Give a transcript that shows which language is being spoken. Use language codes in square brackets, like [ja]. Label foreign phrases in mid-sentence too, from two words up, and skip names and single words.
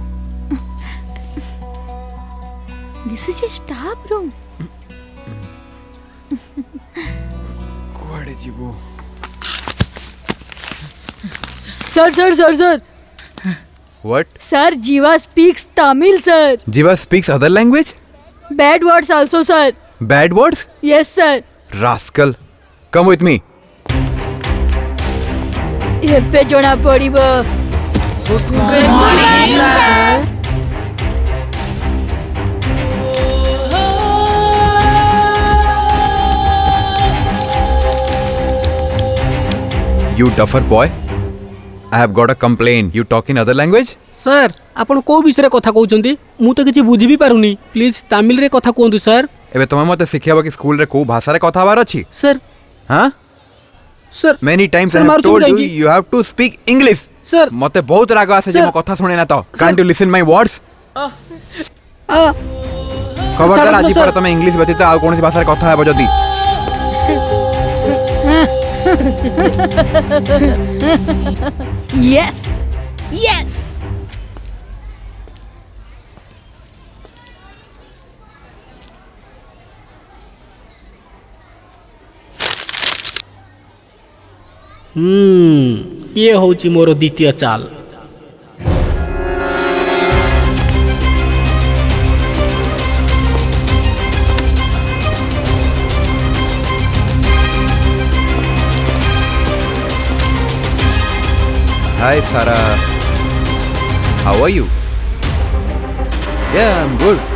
[en] This is your staff room. [or] କୁଆଡ଼େ ଯିବୁ? [en] Sir. What? Sir, Jiva speaks Tamil, sir. Jiva speaks other language? Bad words also, sir. Bad words? Yes, sir. Rascal. Come with me. [or] ଏବେ ଜଣା ପଡ଼ିବ। [en] Good morning, sir. You duffer boy. I have got a complaint. You talk in other language? [or] ସାର୍ ଆପଣ କୋଉ ବିଷୟରେ କଥା କହୁଛନ୍ତି ମୁଁ ତ କିଛି ବୁଝି ବି ପାରୁନି ପ୍ଲିଜ୍ ତାମିଲରେ କଥା କୁହନ୍ତୁ ସାର୍। ଏବେ ତମେ ମତେ ଶିଖେଇବ କି ସ୍କୁଲରେ କୋଉ ଭାଷାରେ କଥା ହବାର ଅଛି? ସାର୍ ହାଁ? ସାର୍ [en] Many times Sir, I have [or] ମାରୁଛନ୍ତି [en] told you [or] କାହିଁକି? [en] you have to speak English. [or] ସାର୍ ମତେ ବହୁତ ରାଗ ଆସେ ଯେ [en] Sir. [or] ମୋ କଥା ଶୁଣେ ନା ତ। [en] Sir. Can't you listen my words? [or] ଖବରଦାର ଚାଲନ୍ତୁ, ଆଜି [en] sir. [or] ପରେ ତମେ ଇଂଲିଶ ବ୍ୟତୀତ ଆଉ କୌଣସି ଭାଷାରେ କଥା ହେବ ଯଦି। [en] Yes. [or] ଇଏ ହେଉଛି ମୋର ଦ୍ୱିତୀୟ ଚାଲ। [en] Hi Sarah. How are you? Yeah, I'm good.